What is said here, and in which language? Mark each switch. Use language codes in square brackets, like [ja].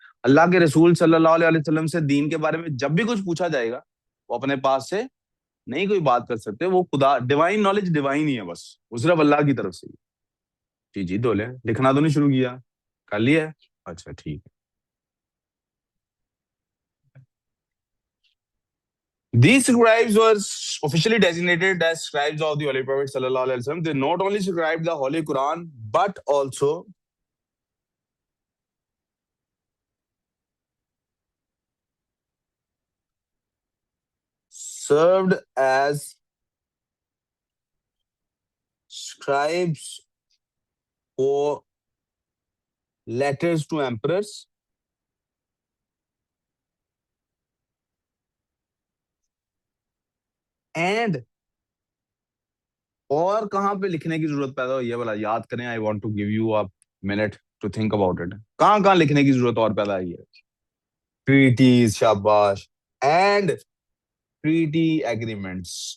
[ur] اللہ کے رسول صلی اللہ علیہ وسلم سے دین کے بارے میں جب بھی کچھ پوچھا جائے گا وہ اپنے پاس سے نہیں کوئی بات کر سکتے. وہ خدا ڈیوائن نالج ڈیوائن ہی ہے بس. وہ صرف اللہ کی طرف سے ہی. جی جی دولے لکھنا تو نہیں شروع کیا؟ کر لیا ہے؟ اچھا ٹھیک ہے. [en] These scribes were officially designated as scribes of the Holy Prophet sallallahu alaihi wasallam. They not only scribed the Holy Quran but also served as scribes for letters to emperors and [ur] اور کہاں پہ لکھنے کی ضرورت پیدا ہوئی ہے بلا یاد کریں. [en] I want to give you up minute to think about it. [ur] کہاں کہاں لکھنے کی ضرورت اور پیدا ہوئی ہے؟ [en] Treaties شاباش and treaty agreements.